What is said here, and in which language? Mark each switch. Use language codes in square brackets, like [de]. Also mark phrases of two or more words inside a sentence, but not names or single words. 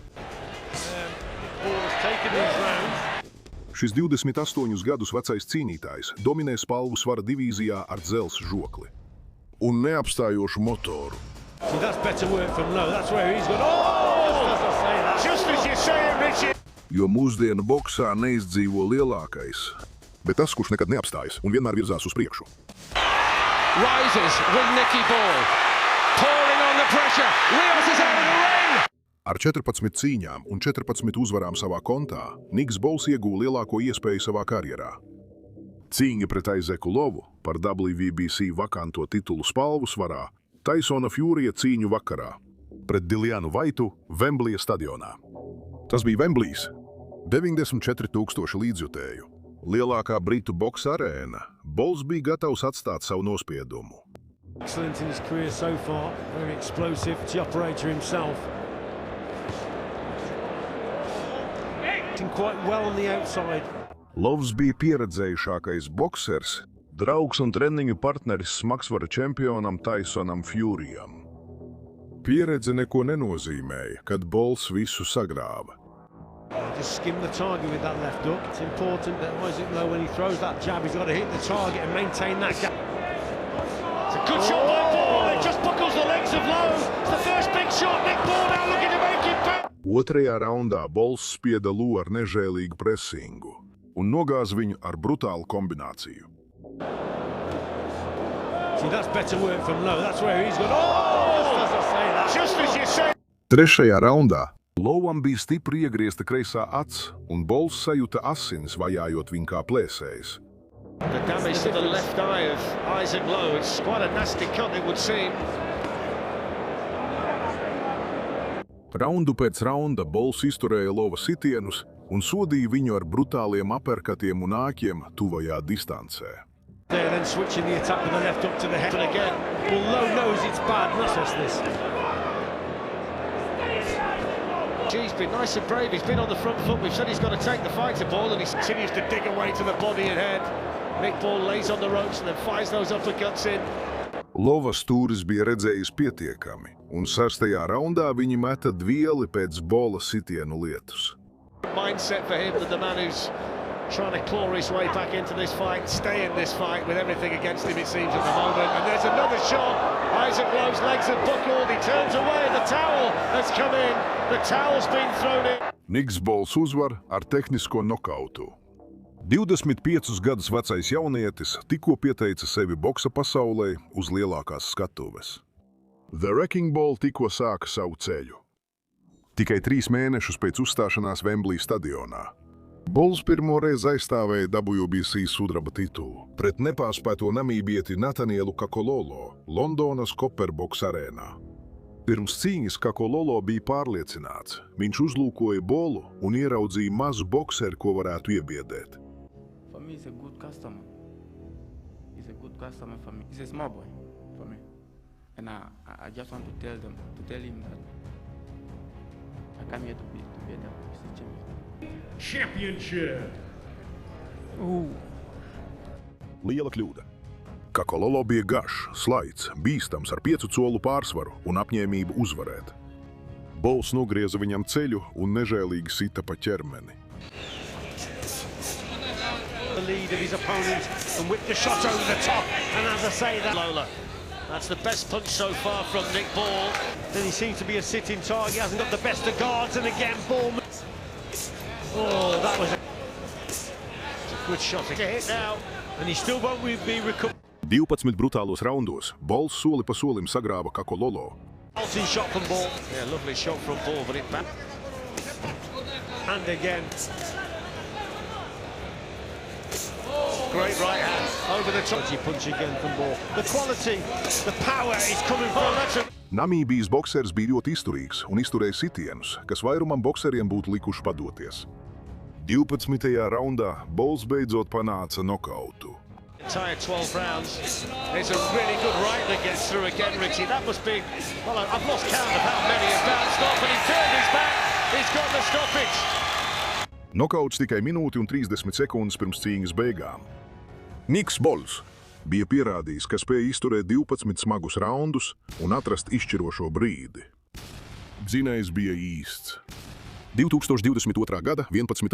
[lv] Šis 28 gadus vecais cīnītājs dominē spalvu svara divīzijā ar dzelzs žokli un neapstājošu motoru. Jo mūsdienu boksā neizdzīvo lielākais, bet tas, kurš nekad neapstājas un vienmēr virzās uz priekšu. [en] Rises with Nicky Ball, pouring on the pressure, Rios is out of the ring! [lv] Ar 14 cīņām un 14 uzvarām savā kontā, Niks Bols ieguva lielāko iespēju savā karjerā. Cīņa pret Aizeku Lovu par WBC vakanto titulu spalvu svarā, Taisona Fjūrija cīņu vakarā pret Dilianu Vaitu Vemblija stadionā. Tas bija Vemblijs, 94,000 līdzjutēju. Lielākā britu boksa arēna, Bols bija gatavs atstāt savu nospiedumu. [en] Excellent in his career so far, very explosive, the operator himself. Acting quite well on the outside. [lv] Lovs bija pieredzējušākais boksers, draugs un treniņu partneris smagsvara čempionam Taisonam Fjūrijam. Pieredze neko nenozīmēja, kad Bols visu sagrāva. [en] Just skim the target with that left hook. It's important that Isaac Lowe, when he throws that jab, he's got to hit the target and maintain that gap. It's a good shot by Ball. It just buckles the legs of Lowe. It's the first big shot. Nick Ball now looking to make it back. [lv] Otrajā raundā Bols spieda Lowe ar nežēlīgu presingu un nogāza viņu ar brutālu kombināciju. [en] See, that's better work from Lowe. That's where he's got. Oh! Just as you say. [lv] Trešajā raundā Lovam bija stipri iegriezta kreisā acs, un Bols sajūta asins, vajājot viņu kā plēsējs. [en] The damage to the left eye of Isaac Lowe, it's quite a nasty cut it would seem. Raundu pēc raunda Bols izturēja Lova sitienus un sodīja viņu ar brutāliem aperkatiem un āķiem tuvajā distancē. They're then switching the attack with the left up to the head. But again, well, Lowe knows it's bad, and that's this. He's been nice and brave, he's been on the front foot, we've said he's got to take the fight to Ball, and he continues to dig away to the body and head. Nick Ball lays on the ropes and then fires those uppercuts in. [lv] Lova stūris bija redzējis pietiekami, un 6. raundā viņi meta dvieli pēc Bola sitienu lietus. [en] Mindset for him, that the man who's trying to claw his way back into this fight, stay in this fight with everything against him, it seems, at the moment. And there's another shot. Isaac Lowe's legs are buckled, he turns away, and the towel has come in. The towel's been thrown in. [lv] Niks Bols uzvar ar tehnisko nokautu. 25 gadus vecais jaunietis tikko pieteica sevi boksa pasaulē uz lielākās skatuves. The Wrecking Ball tikko sāka savu ceļu. Tikai 3 mēnešus pēc uzstāšanās Vemblija stadionā. Bols pirmo reizi aizstāvēja WBC sudraba titulu pret nepārspēto namībieti Natanielu Kakololo Londonas Copperbox arēnā. Pirms cīņas Kakololo bija pārliecināts. Viņš uzlūkoja Bolu un ieraudzīja mazu bokseru, ko varētu iebiedēt. [en] For me, he's a good customer. He's a good customer for me. He's a small boy for me. And I just want to tell him that I come here to be a WBC champion. Championship. [lv] Liela kļūda. Kakololo bija garš, slaids, bīstams ar 5 colu pārsvaru un apņēmību uzvarēt. Bols nogrieza viņam ceļu un nežēlīgi sita pa ķermeni. [en] The lead of his opponent and whipped the shot over the top. And as I say that, Lola. That's the best punch so far from Nick Ball. then he seems to be a sitting target. He hasn't got the best of guards, and again, Ball. Oh, that was a good shot to hit now, and he still won't be recovered. [lv] 12 brutālos raundos Bols soli pa solim sagrāva Kakololo. [en] Ulting shot from Ball, Yeah, lovely shot from Ball, but it back. and again. Great right hand over the top. Dodgy punch again from Ball. The quality, the power is coming from. That's a [lv] Namībijas boksers bija ļoti izturīgs un izturēja sitienus, kas vairumam bokseriem būtu likuši padoties. 12. raundā Bols beidzot panāca nokautu. [en] Entire 12 rounds. It's a really good right that gets through again, Richie. That must be, well, I've lost count of how many have bounced off, and he turned his back. He's got the stoppage. [lv] Nokauts tikai minūti un 30 sekundes pirms cīņas beigām. Niks Bols bija pierādījis, ka spēja izturēt 12 smagus raundus un atrast izšķirošo brīdi. Dzinējs bija īsts. 2022. gada 11.